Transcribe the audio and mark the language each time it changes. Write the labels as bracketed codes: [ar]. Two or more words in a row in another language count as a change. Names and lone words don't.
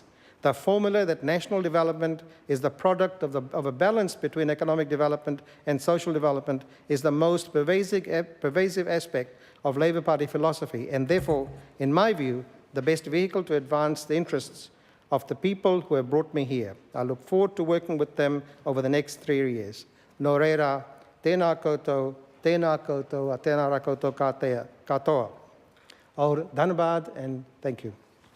[en] The formula that national development is the product of a balance between economic development and social development is the most pervasive aspect of Labour Party philosophy, and therefore, in my view, the best vehicle to advance the interests of the people who have brought me here. I look forward to working with them over the next 3 years. [mi] Nō reira, tēnā koutou, tēnā koutou, a tēnā rā koutou katoa. [hi] और, धन्यवाद, [en] and thank you.